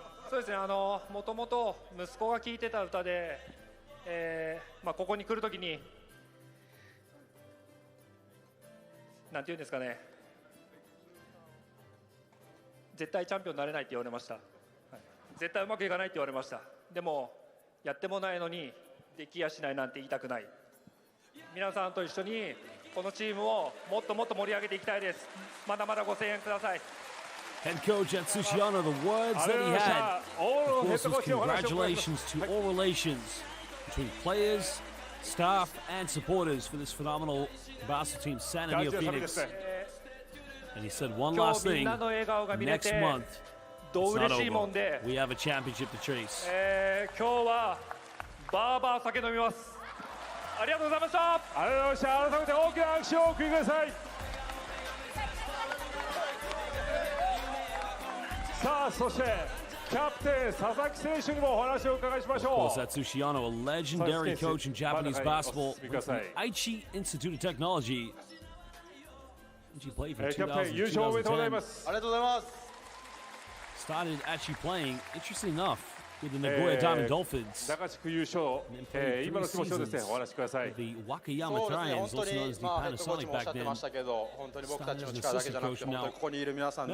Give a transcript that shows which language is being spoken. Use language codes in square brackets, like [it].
[ja] そうですね、もともと息子が聴いてた歌で、ここに来るときになんていうんですかね、絶対チャンピオンになれないって言われました、はい、絶対うまくいかないって言われました。でもやってもないのにできやしないなんて言いたくない。皆さんと一緒にこのチームをもっともっと盛り上げていきたいです。まだまだご声援ください。 [en] Head coach at Sushiano, the words that he had, of course, was congratulations to all relations between players, staff, and supporters for this phenomenal basketball team, San NEOPHOENIX. And he said one last thing, next month, it's not over. We have a championship to chase. [ja] 今日はバーバー酒飲みます。ありがとうございました。ありがとうございました。改めて大きな拍手をお送りください。さあ、そしてキャプテン佐々木選手にもお話を伺いしましょう。 [en] Of course, that's Sushiano, a legendary coach in Japanese basketball from the Aichi Institute of Technology. He played from [ja] キャプテン優勝おめでとうございます。ありがとうございます。 [en] Started actually playing, interesting enough, with the Nagoya Diamond Dolphins. [ja] 中地区優勝、今の気持ちをですね、お話しください。 [en] The Wakayama Trians, also known as the Panasonic back then. [ja] 本当に僕たちの力だけじゃなくて、本当にここにいる皆さんの